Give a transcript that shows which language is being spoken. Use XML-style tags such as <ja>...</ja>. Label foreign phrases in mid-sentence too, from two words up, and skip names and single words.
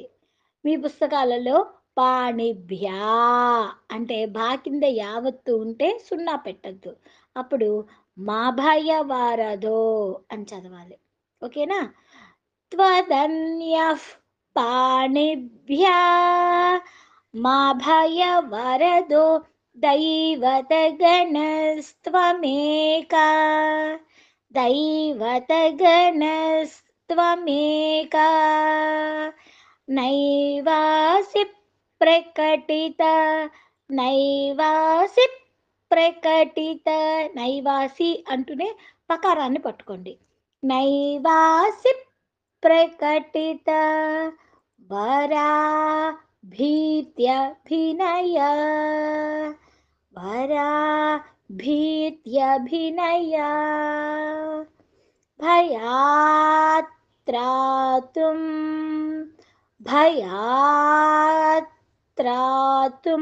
<te>మీ పుస్తకాలలో పాణిభ్యా అంటే భా కింద యావత్తు ఉంటే సున్నా పెట్టద్దు. అప్పుడు</te> <sa>మాభయ వరదో</sa> <te>అని చదవాలి. ఓకేనా?</te> <sa>త్వదన్యః పాణిభ్యా మాభయ వరదో दैवतगणस्त्वमेका दैवतगणस्त्वमेका नैवासि प्रकटित నైవాసి ప్రకటిత.</sa> <te>నైవాసి అంటూనే పకారాన్ని పట్టుకోండి.</te> <sa>నైవాసి ప్రకటిత వరా భీత్యభినయ వరా భీత్యభినయ భయాత్ త్రాతుం భయాత్రాతుం.</sa>